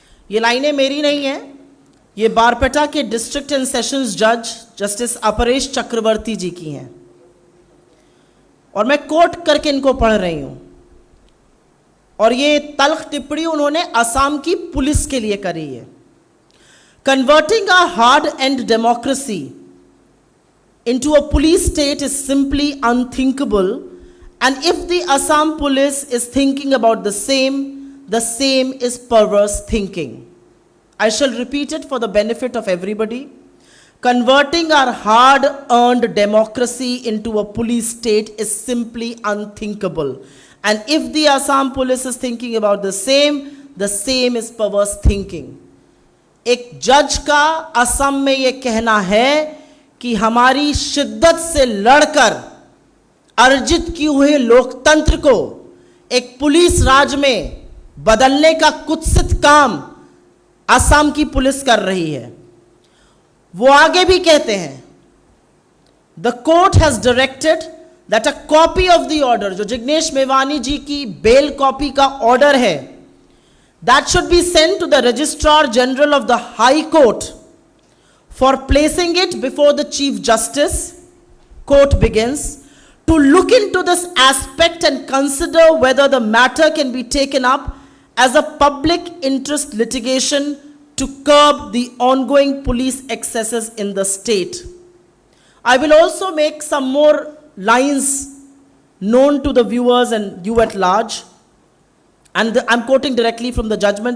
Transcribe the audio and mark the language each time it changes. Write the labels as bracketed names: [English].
[Hindi] ये लाइनें मेरी नहीं है, ये बारपेटा के डिस्ट्रिक्ट एंड सेशंस जज जस्टिस अपरेश चक्रवर्ती जी की हैं, और मैं कोट करके इनको पढ़ रही हूं। और ये तल्ख टिप्पणी उन्होंने असम की पुलिस के लिए करी है। [English] Converting a hard earned democracy into a police state is simply unthinkable, and if the Assam police is thinking about the same is perverse thinking. I shall repeat it for the benefit of everybody. Converting our hard-earned democracy into a police state is simply unthinkable, and if the Assam police is thinking about the same is perverse thinking. [Hindi] एक जज का असम में ये कहना है कि हमारी शिद्दत से लड़कर अर्जित किए हुए लोकतंत्र को एक पुलिस राज में बदलने का कुत्सित काम असम की पुलिस कर रही है। वो आगे भी कहते हैं, [English] the court has directed that a copy of the order, [Hindi] जो जिग्नेश मेवानी जी की बेल कॉपी का ऑर्डर है, [English] That should be sent to the registrar general of the high court for placing it before the Chief Justice. Court begins to look into this aspect and consider whether the matter can be taken up as a public interest litigation to curb the ongoing police excesses in the state. I will also make some more lines known to the viewers and you at large, and I'm quoting directly from the judgment.